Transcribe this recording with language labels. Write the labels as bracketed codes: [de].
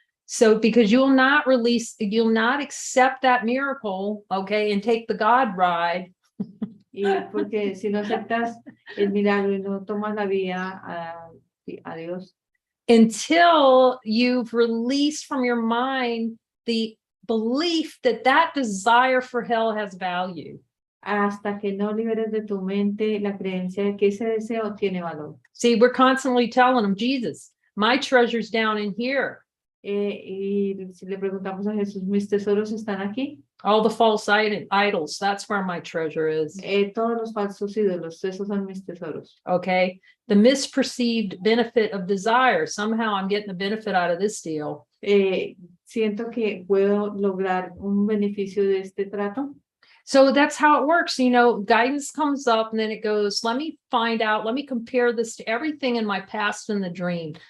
[en] So because you'll not accept that miracle, okay, and take the God ride. [es] Y porque si no aceptas el milagro y no tomas la vía a Dios. [en] Until you've released from your mind the belief that desire for hell has value. [es] Hasta que no liberes de tu mente la creencia de que ese deseo tiene valor. [en] See, we're constantly telling them, Jesus, my treasure's down in here. [es] Y si le preguntamos a Jesús, mis tesoros están aquí. [en] All the false idols, that's where my treasure is. Todos los falsos ídolos, esos son mis tesoros. Okay. The misperceived benefit of desire. Somehow I'm getting the benefit out of this deal. [es] Siento que puedo lograr un beneficio de este trato. [en] So that's how it works. You know, guidance comes up and then it goes, let me find out, let me compare this to everything in my past and the dream.